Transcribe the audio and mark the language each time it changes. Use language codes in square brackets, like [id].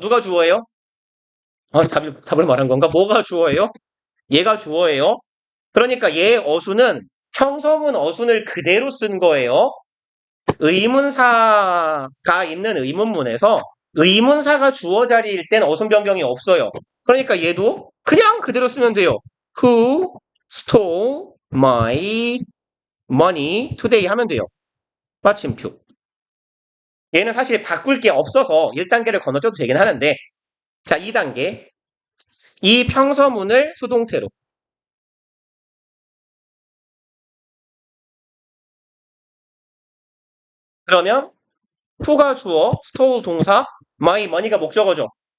[ko] 누가 주어예요? 답을 말한 건가? 뭐가 주어예요? 얘가 주어예요. 그러니까 얘 어순은 평서문 어순을 그대로 쓴 거예요. 의문사가 있는 의문문에서 의문사가 주어 자리일 땐 어순 변경이 없어요. 그러니까 얘도 그냥 그대로 쓰면 돼요. [en] Who stole my money today [ko] 하면 돼요. 마침표. 얘는 사실 바꿀 게 없어서 1단계를 건너뛰어도 되긴 하는데 자 2단계 이 평서문을 수동태로 그러면 who가 주어, stole 동사, my money가 목적어죠.